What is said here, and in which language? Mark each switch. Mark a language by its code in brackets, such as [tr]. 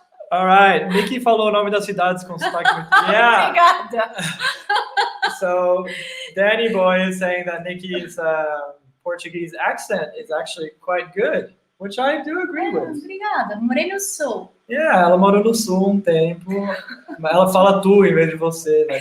[en] All right, [pt] Nikki falou o nome das cidades com sotaque muito. [en] Yeah. So Danny Boy is saying that Nikki's Portuguese accent is actually quite good, which I do agree with. [pt] Obrigada, morei no sul. Yeah, ela morou no sul tempo. Ela fala tu em vez de você, né?